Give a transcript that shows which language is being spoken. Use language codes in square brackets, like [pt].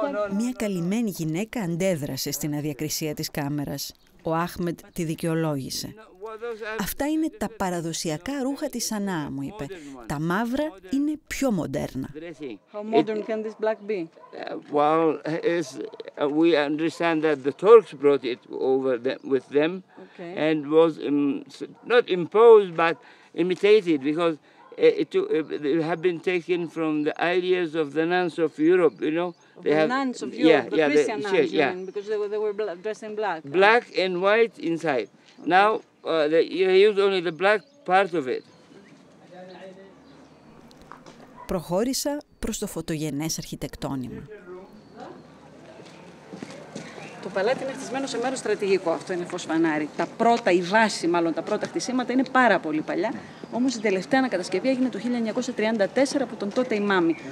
[el] Μια καλυμμένη γυναίκα αντέδρασε στην αδιακρισία της κάμερας. Ο Άχμεντ τη δικαιολόγησε. Αυτά είναι τα παραδοσιακά ρούχα της Σανά, μου είπε. Τα μαύρα είναι πιο μοντέρνα. [en] How modern can this black be? Well, we understand that the Turks brought it over with them and was not imposed but imitated because it have been taken from the ideas of the nuns of Europe, you know. The nuns of Europe, the Christian nuns, you mean, because they were dressed in black. Black and white inside. Now you use only the black part of it. [el] Προχώρησα προς το φωτογενές αρχιτεκτόνημα. Το παλάτι είναι χτισμένο σε μέρος στρατηγικό, αυτό είναι φως φανάρι. Η βάση μάλλον, τα πρώτα χτισήματα είναι πάρα πολύ παλιά, όμως η τελευταία ανακατασκευή έγινε το 1934 από τον τότε ημάμι.